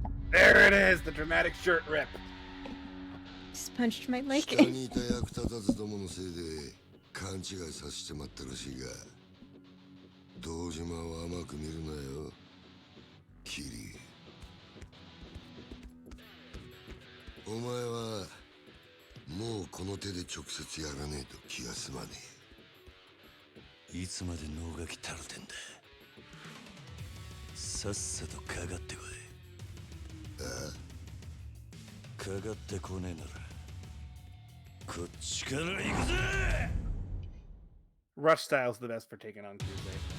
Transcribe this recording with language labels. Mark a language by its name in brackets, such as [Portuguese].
[English] There it is, the dramatic shirt rip. Just punched my leg. [Japanese] 下にいた役立たずどものせいで勘違いさせてまったらしいが、堂島を甘く見るなよ、キリ。お前はもうこの手で直接やらねえと気が済まねえ。いつまで能書きたるてんだ。さっさとかかってこい。かかってこねえならこっちから行くぜ。 [English] Rush style's the best for taking on Tuesday.